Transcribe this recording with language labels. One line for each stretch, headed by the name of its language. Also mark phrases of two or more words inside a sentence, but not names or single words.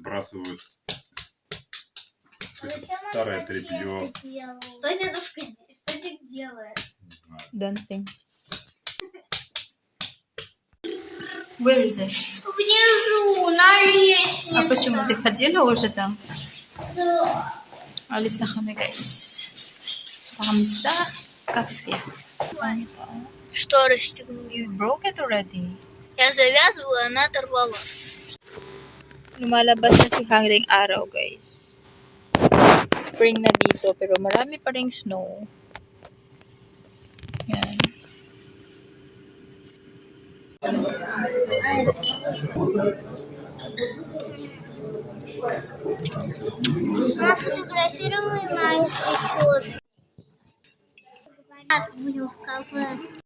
Russian: Сбрасывают старое тряпье. Что дедушка делает?
English: Dancing. Where is it?
Russian: Внизу, на лестнице. А почему? Ты ходила уже там? Да.
Filipino: Alis na kami, guys. Kami sa cafe.
Russian: Что расстегнули?
English: You broke it already.
Russian: Я завязываю, она оторвалась.
Filipino: Lumalabas na si hangring araw, guys. Spring na dito, pero marami pa ring snow. Yan.
Russian: Нафотографируй мою прическу. Так, будем в кафе.